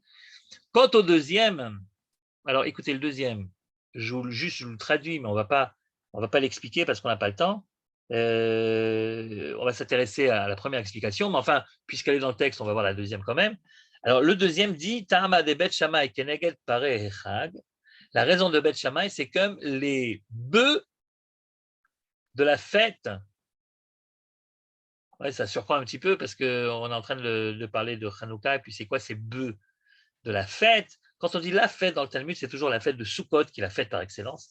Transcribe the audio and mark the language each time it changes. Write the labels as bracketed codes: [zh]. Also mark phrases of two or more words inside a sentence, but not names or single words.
[fr] Quant au deuxième, alors écoutez le deuxième, je vous le traduis, mais on ne va pas l'expliquer parce qu'on n'a pas le temps. On va s'intéresser à la première explication, mais enfin, puisqu'elle est dans le texte, on va voir la deuxième quand même. Alors, le deuxième dit [he] טעמא ד בית שמאי כנגד פרה אחד. [fr] La raison de Bet Shammai, c'est comme les bœufs de la fête. Ouais, ça surprend un petit peu parce qu'on est en train de parler de Hanouka, et puis c'est quoi ces bœufs de la fête? Quand on dit la fête dans le Talmud, c'est toujours la fête de Sukkot, qui est la fête par excellence.